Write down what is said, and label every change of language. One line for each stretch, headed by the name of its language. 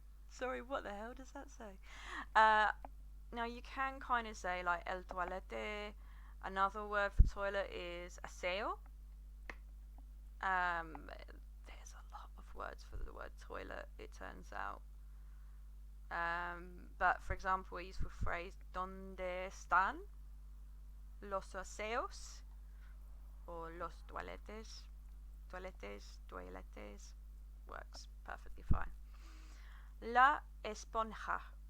English: Sorry, what the hell does that say? Now you can kind of say like el toilette. Another word for toilet is aseo. There's a lot of words for the word toilet, it turns out. But for example, we use the phrase
Spanish: ¿Dónde están los aseos?
English: Or los toiletes. Toiletes works perfectly fine.
Spanish: La esponja.